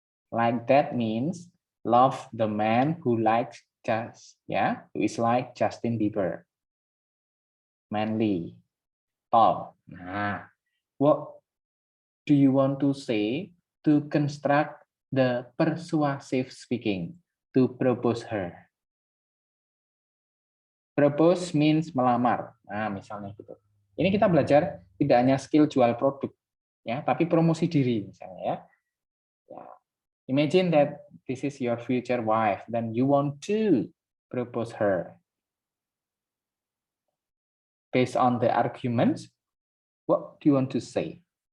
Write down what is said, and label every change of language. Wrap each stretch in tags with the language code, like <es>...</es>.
<en>Like that means love the man who likes who is like Justin Bieber. Manly, tall. Nah, what do you want to say to construct the persuasive speaking to propose her? Propose means</en> <id>melamar. Nah, misalnya gitu. Ini kita belajar tidak hanya skill jual produk, ya, tapi promosi diri misalnya ya. Ya.</id> <en>Imagine that this is your future wife, then you want to propose her. Based on the arguments, what do you want to say?</en>